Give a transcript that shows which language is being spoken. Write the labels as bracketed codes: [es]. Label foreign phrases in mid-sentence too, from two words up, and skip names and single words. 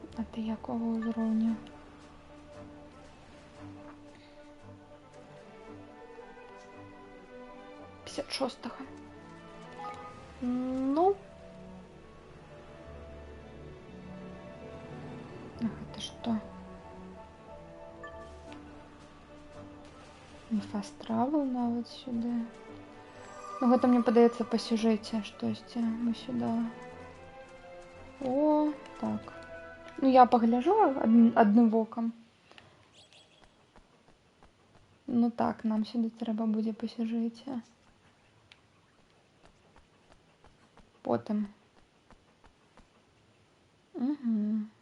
[uk] Ти якого [ru] уровня? Пятьдесят шестого. Ну. Ах, это что? [uk] Не [en] fast travel [uk] навіть сюди. Ну, [ru] это мне подается по сюжете, что есть мы сюда. О, [uk] так. Ну, я погляжу одним оком. Ну так, нам сюди треба буде по сюжеті. Потім. Угу.